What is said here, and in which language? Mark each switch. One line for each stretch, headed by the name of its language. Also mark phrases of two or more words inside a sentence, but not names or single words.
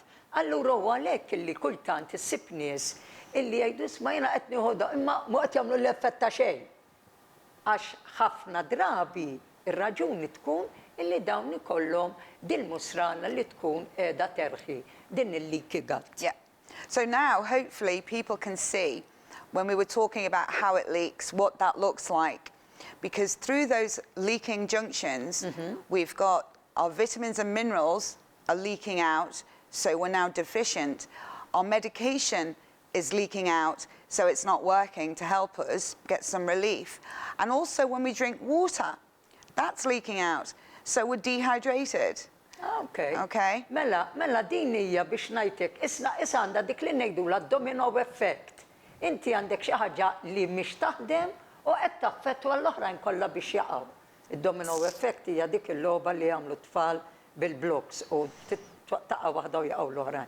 Maltese: Allura huwa għalhekk illi kultant issib nies illi jgħidu isma' jiena qed nieħodha imma mhu qed jagħmlu l-effett ta' xejn. Għax ħafna drabi ir-raġuni tkun illi dawn ikollhom dil-musrana li tkun qiegħda terħi din il-
English: leaky gut. Yeah. So now, hopefully, people can see when we were talking about how it leaks, what that looks like. Because through those leaking junctions, we've got our vitamins and minerals are leaking out, so we're now deficient. Our medication is leaking out, so it's not working to help us get some relief. And also when we drink water, that's leaking out, so we're dehydrated. Okay. Okay.
Maltese: Mela din hija biex ngħidlek, issa għandha dik li ngħidula
English: domino effect.
Maltese: Inti għandek xi ħaġa li mhix taħdem u qed taffettwa l-oħrajn kollha biex jaqgħu. Id-
English: domino effect
Maltese: hija dik il-logħba li jagħmlu tfal bil-blocks u taqa' waħda u jaqgħu l-oħrajn.